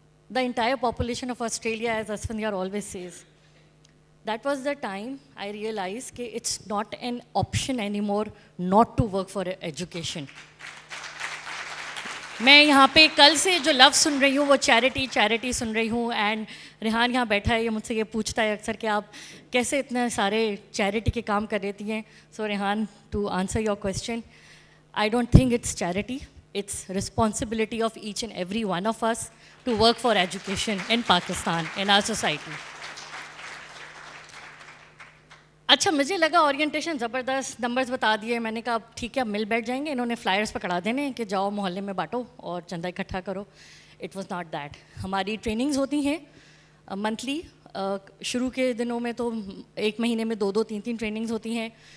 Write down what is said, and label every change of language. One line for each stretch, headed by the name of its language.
English: The entire population of Australia, as Asfandyar always says, that was the time I realize कि it's not an option any more not to work for education.
Hindi: मैं यहाँ पे कल से जो लफ्ज़ सुन रही हूँ वो चैरिटी सुन रही हूँ। एंड रेहान यहाँ बैठा है, ये मुझसे ये पूछता है अक्सर कि आप कैसे इतने सारे चैरिटी के काम कर देती हैं।
English: So Rehan, to answer your question, I don't think it's charity, it's responsibility of each and every one of us to work for education in Pakistan, in our society.
Hindi: अच्छा, मुझे लगा ओरिएंटेशन ज़बरदस्त, नंबर्स बता दिए, मैंने कहा ठीक है अब मिल बैठ जाएंगे। इन्होंने फ्लायर्स पकड़ा देने कि जाओ मोहल्ले में बांटो और चंदा इकट्ठा करो।
English: It was not that.
Hindi: हमारी ट्रेनिंग्स होती हैं मंथली, शुरू के दिनों में तो एक महीने में 2-2, 3-3 ट्रेनिंग्स होती हैं।